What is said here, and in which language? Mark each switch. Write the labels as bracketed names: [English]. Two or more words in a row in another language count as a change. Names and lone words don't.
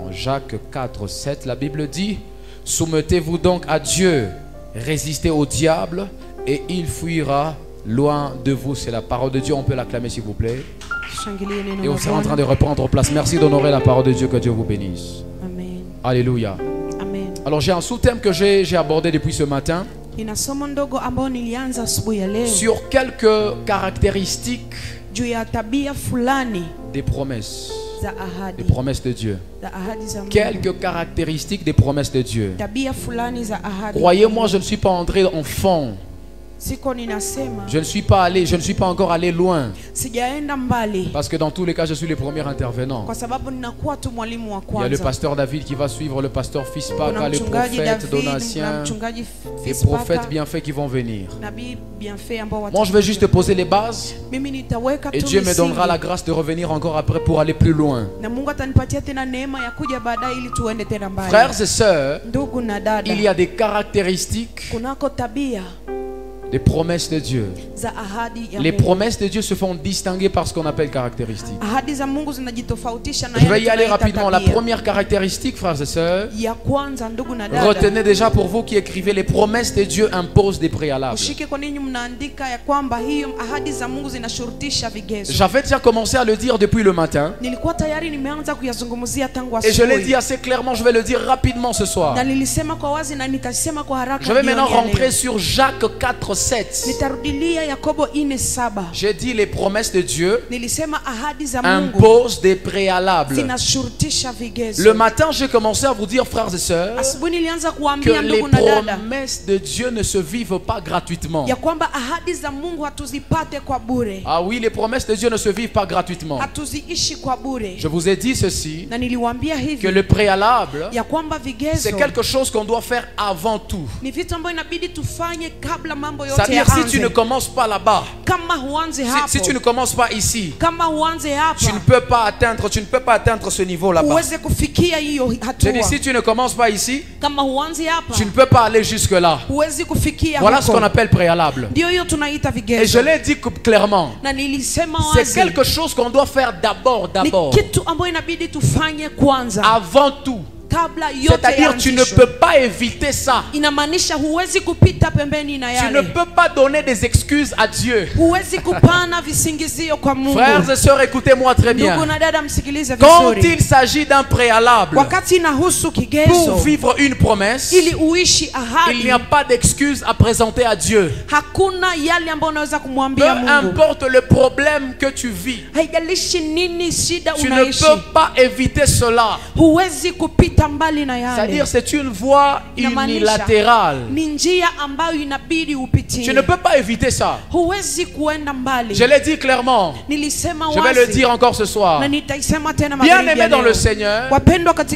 [French] Jacques 4, 7, la Bible dit: soumettez-vous donc à Dieu, résistez au diable, et il fuira loin de vous. C'est la parole de Dieu, on peut l'acclamer s'il vous plaît. [Swahili] Shangilie neno [French] Et la on sera en train [Swahili] Bwana. [French] de reprendre place. Merci d'honorer la parole de Dieu, que Dieu vous bénisse. Amen. Alléluia. Amen. Alors j'ai un sous-thème que j'ai abordé depuis ce matin, [Swahili] Nina somo ndogo ambao nilianza asubuhi ya leo [French] sur quelques caractéristiques [Swahili] juu ya tabia fulani [French] des promesses. [Swahili] za [French] Des [Swahili] ahadi, [French] promesses de Dieu. [Swahili] za ahadi za Mungu. [French] Quelques caractéristiques des promesses de Dieu. [Swahili] Tabia fulani za ahadi. [French] Croyez-moi, je ne suis pas entré en fond. [Swahili] Siko ninasema [French] Je ne suis pas encore allé loin. [Swahili] sijaenda mbali, [French] Parce que dans tous les cas, je suis le premier intervenant. [Swahili] kwa sababu ninakuwa tu mwalimu wa [French] Il y a le [Swahili] kwanza. [French] pasteur David qui va suivre, le pasteur [Swahili] Kuna [French] Fispaka, les [Swahili] mchungaji [French] prophètes [Swahili] David, kuna Donatien, mchungaji [French] les [Swahili] Fispaka, [French] prophètes bienfaits qui vont venir. [Swahili] nabii bienfait ambao [French] Moi, je vais juste poser les bases [Swahili] mimi nitaweka [French] et [Swahili] tu [French] Dieu me donnera [Swahili] misingi. [French] la grâce de revenir encore après pour aller plus loin. [Swahili] Na Mungu atanipatia tena neema ya kuja baadaye ili tuende tena mbali. [French] Frères et sœurs, [Swahili] Ndugu na dada, [French] il y a des caractéristiques [Swahili] kunako tabia [French] des promesses de Dieu. [Swahili] za ahadi ya [French] Les [Swahili] Mungu. [French] promesses de Dieu se font distinguer par ce qu'on appelle caractéristiques. [Swahili] Ahadi za Mungu zinajitofautisha na [French] Je vais y [Swahili] yale [French] aller [Swahili] tunaita [French] rapidement. La [Swahili] tabia. [French] première caractéristique, frères et sœurs, [Swahili] Ya kwanza, ndugu na dada, [French] retenez déjà pour vous qui écrivez, les promesses de Dieu imposent des préalables. [Swahili] ushike kwa ninyi mnaandika ya kwamba hiyo ahadi za Mungu zinashurutisha vigezo. [French] J'avais déjà commencé à le dire depuis le matin [Swahili] Nilikuwa tayari nimeanza kuyazungumzia tangu [French] et je l'ai [Swahili] asubuhi. [French] dit assez clairement, je vais le dire rapidement ce soir. [Swahili] Na nilisema kwa wazi na nitasema kwa haraka. [French] Je vais [Swahili] jioni [French] maintenant [Swahili] ya leo. [French] rentrer sur Jacques 4, 7. [Swahili] Nitarudilia Yakobo 4:7. [French] J'ai dit les promesses de Dieu [Swahili] Nilisema ahadi za Mungu [French] imposent des préalables. [Swahili] zinashurutisha vigezo. [French] Le matin, j'ai commencé à vous dire, frères et sœurs, [Swahili] Asubuhi nilianza [French] que [Swahili] kuambia [French] les [Swahili] ndugu na dada [French] promesses de Dieu ne se vivent pas gratuitement. [Swahili] ya kwamba ahadi za Mungu hatuzipate kwa bure. [French] Ah oui, les promesses de Dieu ne se vivent pas gratuitement. [Swahili] Hatuziishi kwa bure. [French] Je vous ai dit ceci, [Swahili] Na niliwaambia [French] que [Swahili] hivi [French] le préalable, [Swahili] ya kwamba vigezo [French] c'est quelque chose qu'on doit faire avant tout. [Swahili] ni vitu ambavyo inabidi tufanye kabla mambo yote [French] C'est-à-dire, si tu ne [Swahili] yaanze. [French] commences pas là-bas, [Swahili] Kama huanze hapo, [French] si tu ne commences pas ici, [Swahili] kama huanze hapa, [French] tu ne peux pas atteindre ce niveau là-bas. [Swahili] uweze kufikia hiyo [French] Je [Swahili] hatua. [French] dis, si tu ne commences pas ici, [Swahili] Kama huanze hapa, [French] tu ne peux pas aller jusque-là. [Swahili] huwezi kufikia [French] Voilà ce [Swahili] huko. [French] qu'on appelle préalable. [Swahili] Ndio hiyo tunaita [French] Et je [Swahili] vigezo. [French] l'ai dit clairement, [Swahili] Na nilisema [French] c'est [Swahili] wazi, [French] quelque chose qu'on doit faire d'abord, [Swahili] ni [French] d'abord, [Swahili] kitu ambayo inabidi tufanye kwanza [French] avant tout. [Swahili] kabla yote [French] C'est-à-dire, tu ne [Swahili] yaanzishwe. [French] peux pas éviter ça. [Swahili] Inamaanisha huwezi kupita pembeni na [French] Tu ne [Swahili] yale. [French] peux pas donner des excuses à Dieu. [Swahili] Huwezi kupana visingizio kwa Mungu. [French] Frères et sœurs, écoutez-moi très [Swahili] Ndugu [French] bien. [Swahili] na dada, msikilize [French] Quand [Swahili] vizuri. [French] il s'agit d'un préalable [Swahili] Wakati inahusu [French] pour [Swahili] kigezo [French] vivre une promesse, [Swahili] ili uishi [French] il n'y [Swahili] ahadi, [French] a pas d'excuse à présenter à Dieu. [Swahili] hakuna yale ambayo unaweza [French] Peu [Swahili] kumwambia Mungu. [French] importe le problème que tu vis, [Swahili] Haijalishi nini shida [French] tu ne [Swahili] unaishi, [French] peux pas éviter cela. [Swahili] huwezi kupita pita mbali na [French] C'est-à-dire [Swahili] yale. [French] c'est une voie unilatérale. [Swahili] Ni njia ambayo inabidi upitie. [French] Tu ne peux pas éviter ça. [Swahili] Huwezi kuenda mbali. [French] Je l'ai dit clairement. [Swahili] Nilisema [French] Je vais le [Swahili] wazi. [French] dire encore ce soir. [Swahili] Na nitaisema tena [French] Bien [Swahili] magharibi [French] aimé [Swahili] ya [French] dans [Swahili] leo. [French] le Seigneur, [Swahili] Wapendwa katika